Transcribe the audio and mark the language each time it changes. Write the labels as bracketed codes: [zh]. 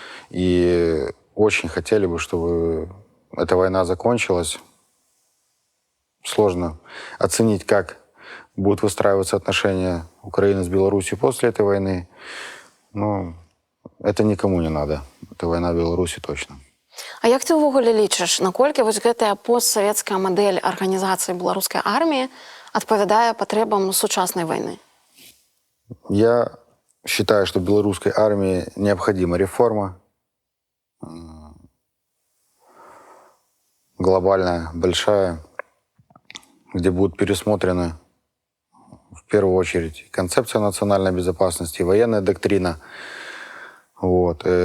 [ru] И очень хотели бы, чтобы эта война закончилась. Сложно оценить, как будут выстраиваться отношения Украины с Беларусью после этой войны. Но это никому не надо. Это война в Беларуси точно. [be] А як ты ўвогуле лічыш, наколькі вось гэтая постсавецкая мадэль арганізацыі беларускай арміі адпавядае патрэбам сучаснай войны? [ru] Я считаю, что белорусской армии необходима реформа. Глобальная, большая, где будут пересмотрены в первую очередь концепция национальной безопасности, военная доктрина. Вот.